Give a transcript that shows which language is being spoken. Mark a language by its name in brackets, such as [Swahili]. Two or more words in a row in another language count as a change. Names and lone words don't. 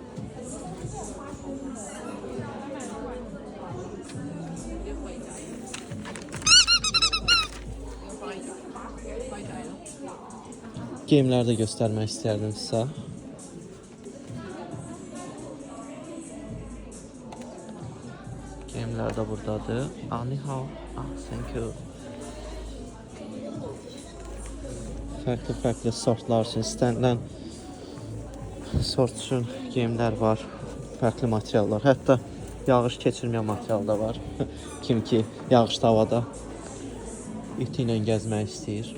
[Azerbaijani] Geyimləri də göstərmək istərdim sizə. Geyimlər də buradadır. [Chinese] 你好. [English] Thank you. [Azerbaijani] Fərqli sortlar üçün istənilən sort üçün geyimlər var. Fərqli materiallar. Hətta yağış keçirməyən material da var. Kim ki yağışlı havada iti ilə gəzmək istəyir.